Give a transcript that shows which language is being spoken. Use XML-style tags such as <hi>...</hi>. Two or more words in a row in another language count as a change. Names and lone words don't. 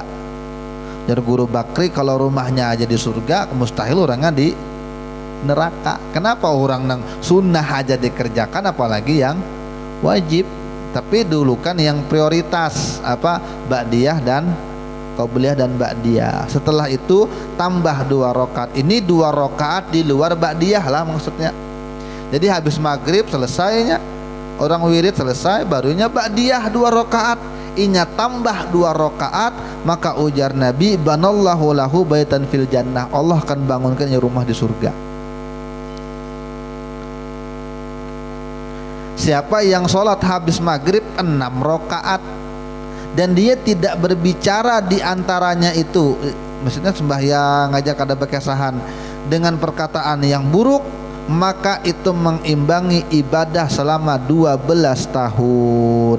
<id>Jadi Guru Bakri kalau rumahnya aja di surga, mustahil orangnya di neraka. Kenapa orang nang sunnah aja dikerjakan, apalagi yang wajib? Tapi dulu kan yang prioritas apa, ba'diyah dan qabliyah dan ba'diyah. Setelah itu tambah 2 rakaat. Ini 2 rakaat di luar ba'diyah lah maksudnya. Jadi habis maghrib selesainya, orang wirid selesai, barunya ba'diyah 2 rakaat. Inya tambah 2 rakaat, maka ujar Nabi,</id> <ar>بنى الله له بيتا في الجنة.</ar> <id>Allah akan bangunkan rumah di surga. Siapa yang sholat habis maghrib 6 rakaat dan dia tidak berbicara di antaranya itu, maksudnya sembahyang ngajak ada bekesahan dengan perkataan yang buruk, maka itu mengimbangi ibadah selama 12 tahun.</id>